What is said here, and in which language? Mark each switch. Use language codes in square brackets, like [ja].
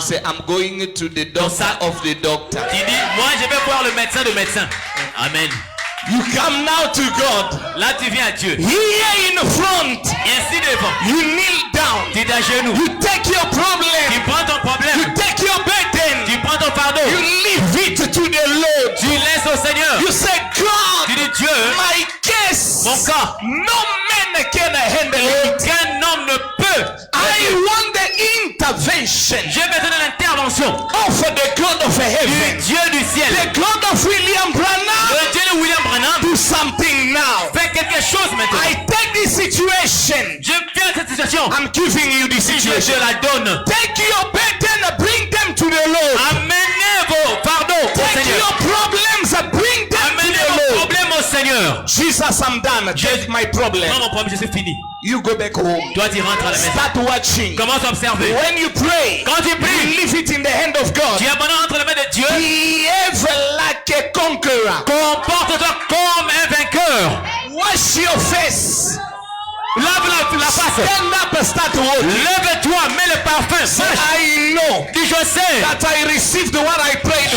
[en] Say, I'm going to the doctor of the doctor. [fr] Tu dis, moi je vais voir le médecin de médecin. Amen. [en] You come now to God. [fr] Là tu viens à Dieu. [en] Here in front. [fr] Ici devant. [en] You kneel down. [fr] Tu es à genoux. [en] You take your problem. [fr] Tu prends ton problème. [en] You take your burden. [fr] Tu prends ton fardeau. [en] You leave it to the Lord. [fr] Tu laisses au Seigneur. [en] You say, God, [fr] Tu dis Dieu, [en] my case. [fr] mon cas, [en] No man can handle it. [fr] aucun homme ne peut. [en] I want the intervention [fr] J'ai besoin de l'intervention [en] of the God of [fr] du [en] heaven. [fr] Dieu du ciel. [en] The God of William Branham. [fr] Le Dieu de William Branham [en] Do something now. [fr] fait quelque chose maintenant. [en] I take this situation. [fr] Je viens de cette situation. [en] I'm giving you this [fr] Si je [en] situation. [fr] te la donne. [en] Take your burden, bring them to the Lord. [fr] Amenez vos fardeaux au [en] Take [fr] Seigneur. [en] your problems and bring them to [fr] Amenez [en] the [fr] vos [en] Lord. [fr] problèmes au Seigneur. [en] Jesus, I'm done. Take my problem. [fr] Non, mon problème, je suis fini. [en] You go back home. [fr] Toi, tu rentres à la maison. [en] Start watching. [fr] Commence à observer. [en] When you pray, [fr] Quand tu [en] you [fr] pries, [en] leave it in the hand of God. [fr] tu abandonnes entre les mains de Dieu. [en] Behave like a conqueror. [fr] Comporte-toi comme un vainqueur. [en] Wash your face. [fr] Lave la face. [en] Stand up and start walking. [fr] Lève-toi, mets le parfum. [en] Say, [fr] Marche. [en] I know [fr] Dis, je sais. [en] that I received what I prayed for.